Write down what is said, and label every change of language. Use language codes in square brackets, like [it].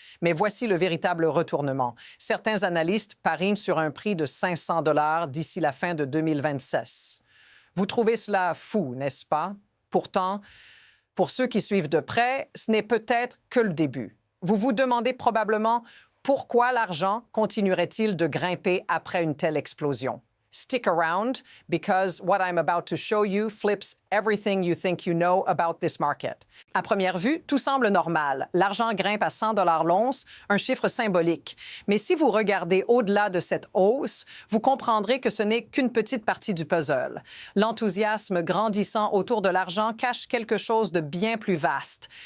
[fr] Mais voici le véritable retournement. Certains analystes parient sur un prix de 500 d'ici la fin de 2026. Vous trouvez cela fou, n'est-ce pas? Pourtant, pour ceux qui suivent de près, ce n'est peut-être que le début. Vous vous demandez probablement pourquoi l'argent continuerait-il de grimper après une telle explosion? [en] Stick around because what I'm about to show you flips everything you think you know about this market. [fr] À première vue, tout semble normal. L'argent grimpe à 100 l'once, un chiffre symbolique. Mais si vous regardez au-delà de cette hausse, vous comprendrez que ce n'est qu'une petite partie du puzzle. L'enthousiasme grandissant autour de l'argent cache quelque chose de bien plus vaste.